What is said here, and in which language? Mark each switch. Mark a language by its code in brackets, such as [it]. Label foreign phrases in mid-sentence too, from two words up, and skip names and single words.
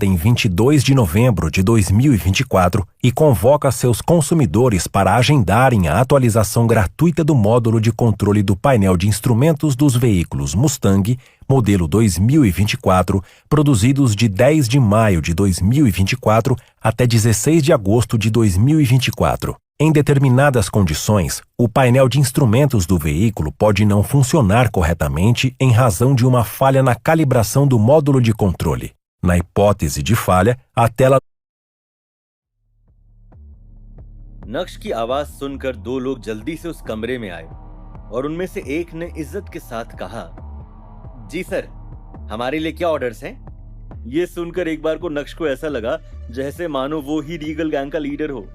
[pt] em 22 de novembro de 2024 e convoca seus consumidores para agendarem a atualização gratuita do módulo de controle do painel de instrumentos dos veículos Mustang, modelo 2024, produzidos de 10 de maio de 2024 até 16 de agosto de 2024. Em determinadas condições, o painel de instrumentos do veículo pode não funcionar corretamente em razão de uma falha na calibração do módulo de controle. Na hipótese de falha, a tela [hi] नक्श की आवाज सुनकर 2 लोग जल्दी से उस कमरे में आए और उनमें से एक ने इज्जत के साथ कहा, जी सर, हमारे लिए क्या ऑर्डर्स हैं? ये सुनकर एक बार को नक्श को ऐसा लगा जैसे मानो वो ही रीगल गैंग का लीडर हो।